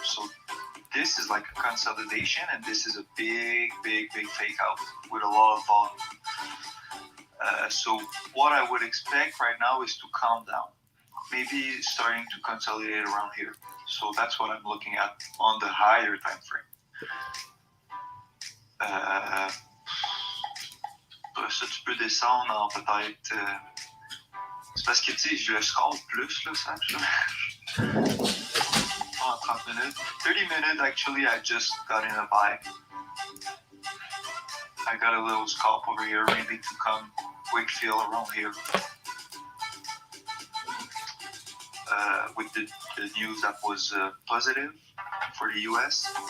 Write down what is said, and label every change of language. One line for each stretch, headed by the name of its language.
English: So this is like a consolidation, and this is a big fake out with a lot of volume. So what I would expect right now is to calm down, maybe starting to consolidate around here. So that's what I'm looking at on the higher time frame.
French: Ça, tu peux descendre en peut-être. C'est parce que, tu sais, je le scroll plus, là, ça.
English: Oh, 30 minutes. 30 minutes, actually, I just got in a buy. I got a little scalp over here, maybe to come quick fill around here. With the news that was positive for the US.